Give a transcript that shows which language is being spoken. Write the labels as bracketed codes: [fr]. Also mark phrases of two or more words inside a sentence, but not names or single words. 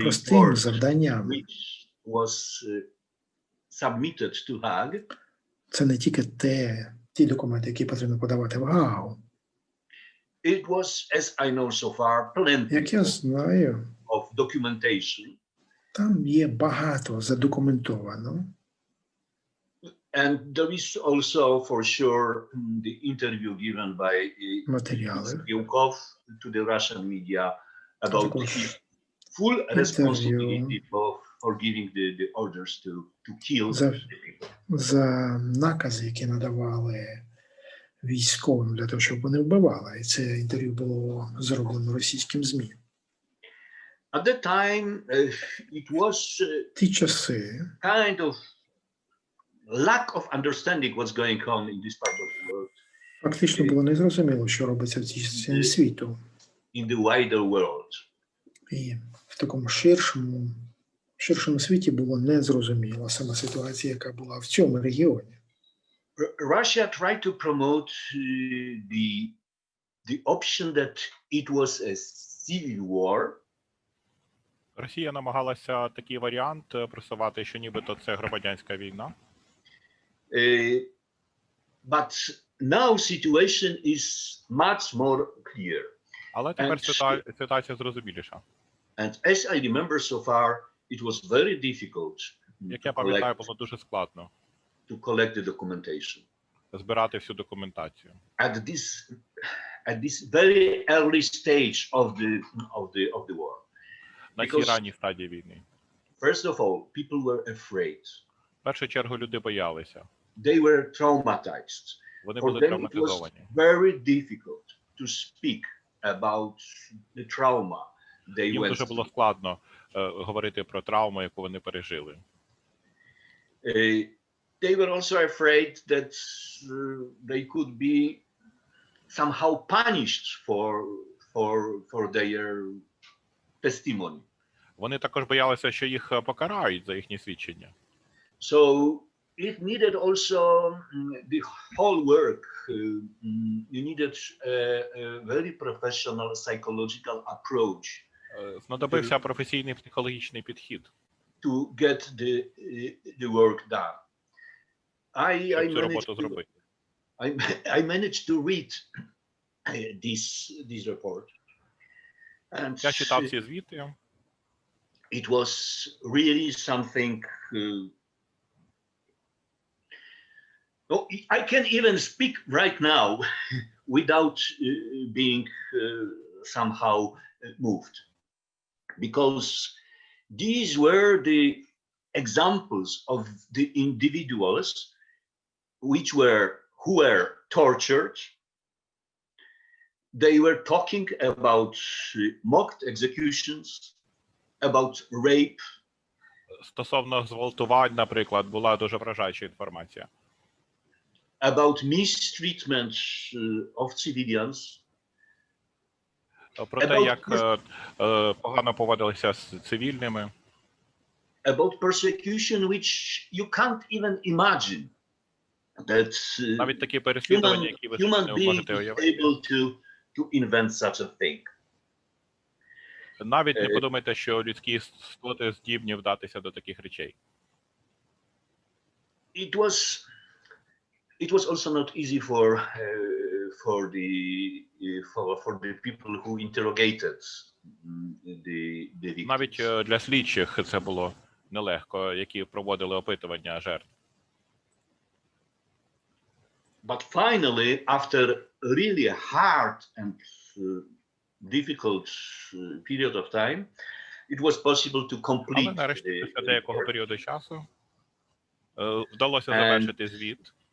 [uk] непростим report завданням. [en] which was submitted to Hague. [uk] Це не тільки ті документи, які потрібно подавати в Гаагу. [en] It was, as I know so far, plenty [uk] Як я знаю, [en] of documentation. [uk] там є багато задокументовано. [en] And there is also, for sure, the interview given by [uk] Матеріали. [en] Pєкло to the Russian media about [uk] Також [en] his full responsibility for giving the orders to kill [uk] За- [en] the people. [uk] за накази, які надавали військовим для того, щоб вони вбивали. І це інтерв'ю було зроблено російським ЗМІ. [en] At that time, it was [uk] Ті часи [en] kind of lack of understanding what's going on in this part of the world, [uk] фактично було незрозуміло, що робиться в цій частині світу. [en] in the wider world. [uk] І в такому ширшому світі було незрозуміло сама ситуація, яка була в цьому регіоні. [en] Russia tried to promote the option that it was a civil war. [uk] Росія намагалася такий варіант просувати, що нібито це громадянська війна. [en] But now situation is much more clear. [uk] Але тепер ситуація зрозуміліша. [en] And as I remember so far, it was very difficult [uk] Як я пам'ятаю, було дуже складно [en] to collect the documentation. [uk] збирати всю документацію. [en] At this very early stage of the war. [uk] На цій ранній стадії війни. [en] First of all, people were afraid. [uk] В першу чергу люди боялися. [en] They were traumatized. [uk] Вони [en] For [uk] були [en] them, it was [uk] травматизовані. [en] very difficult to speak about the trauma they [uk] Їм [en] went [uk] дуже було [en] through. [uk] складно говорити про травму, яку вони пережили. [en] They were also afraid that they could be somehow punished for their testimony. [uk] Вони також боялися, що їх покарають за їхні свідчення. [en] So it needed also the whole work. You needed a very professional psychological approach [uk] Знадобився професійний психологічний підхід, [en] to get the work done. [uk] щоб цю роботу зробити. [en] I managed to read this report. And [uk] Я читав ці звіти. [en] it was really something. I can even speak right now without being somehow moved, because these were the examples of the individuals who were tortured. They were talking about mocked executions, about rape. [uk] Стосовно зґвалтувань, наприклад, була дуже вражаюча інформація. [en] About mistreatment of civilians. [uk] Про те, як погано поводилися з цивільними. [en] About persecution which you can't even imagine. That [uk] Навіть такі переслідування, які ви [en] human [uk] не [en] being [uk] можете [en] is [uk] уявити. [en] able to invent such a thing. [uk] Навіть не подумайте, що людські істоти здібні вдатися до таких речей. [en] It was also not easy for the people who interrogated the victims. [uk] Навіть для слідчих це було нелегко, які проводили опитування жертв. [en] But finally, after a really hard and difficult period of time, it was possible to [uk] Але [en] complete [uk] нарешті, після деякого періоду часу, Вдалося завершити звіт.